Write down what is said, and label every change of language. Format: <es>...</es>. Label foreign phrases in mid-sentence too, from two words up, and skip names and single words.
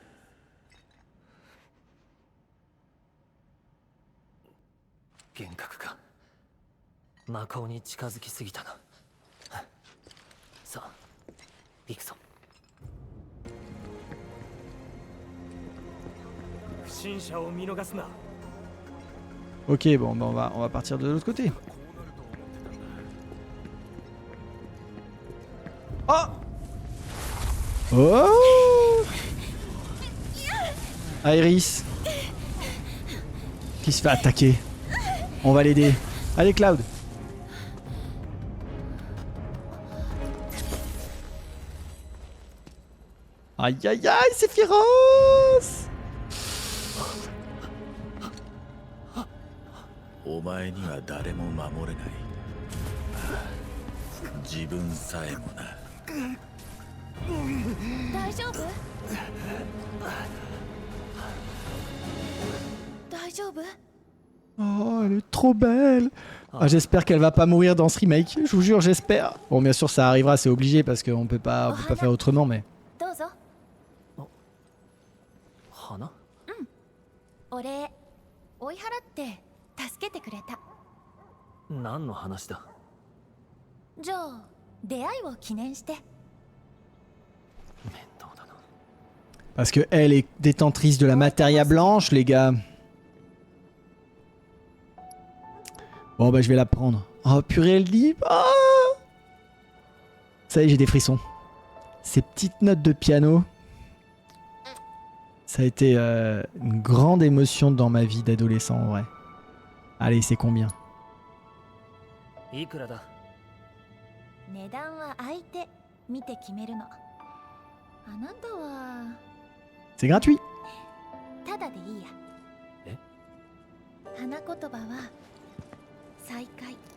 <ja>幻覚か魔法に近づきすぎたなさあ行くぞ不審者を見逃すな</ja> <fr>Ok, bon, bah on va partir de l'autre côté. Oh! Oh! Aeris. Qui se fait attaquer. On va l'aider. Allez Cloud. Aïe aïe aïe, c'est féroce.</fr> <ja>お前には誰も守れない。自分さえもな。大丈夫？大丈夫？</ja> <fr>Oh, elle est trop belle. Ah, j'espère qu'elle va pas mourir dans ce remake. Je vous jure, j'espère. Bon, bien sûr, ça arrivera, c'est obligé parce qu'on peut pas faire autrement, mais.</fr> <ja>どうぞ。花お礼追い払って助けてくれた。何の話だ。じゃあ出会いを記念して。面倒だな。</ja> <fr>Parce que elle est détentrice de la Materia Blanche, les gars. Bon, bah, je vais la prendre. Oh, purée, elle dit. Ah, ça y est, j'ai des frissons. Ces petites notes de piano. Ça a été une grande émotion dans ma vie d'adolescent, en vrai. Allez, c'est combien?</fr> <ja>いくらだ。値段は相手見て決めるの。あなたは</ja> <fr>C'est gratuit.</fr> <ja>ただでいいや。え？花言葉は再会。</ja>